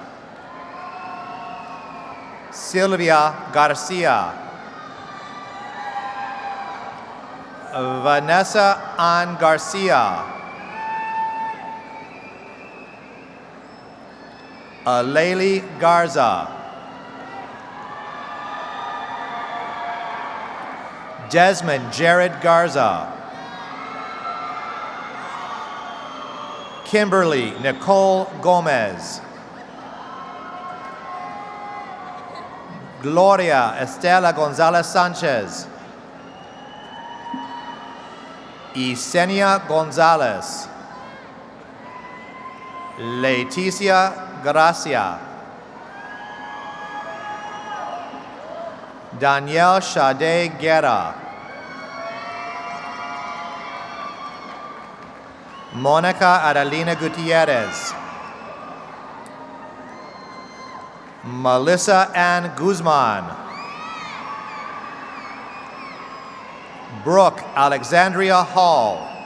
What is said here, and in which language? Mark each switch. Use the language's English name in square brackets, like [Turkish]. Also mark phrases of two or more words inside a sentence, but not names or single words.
[English] Silvia Garcia. Vanessa Ann Garcia. Alayli Garza. Desmond Jared Garza. Kimberly Nicole Gomez. Gloria Estela Gonzalez Sanchez. Yesenia Gonzalez. Leticia Gracia. Danielle Sade Guerra. Monica Adelina Gutierrez. Melissa Ann Guzman. Brooke Alexandria Hall.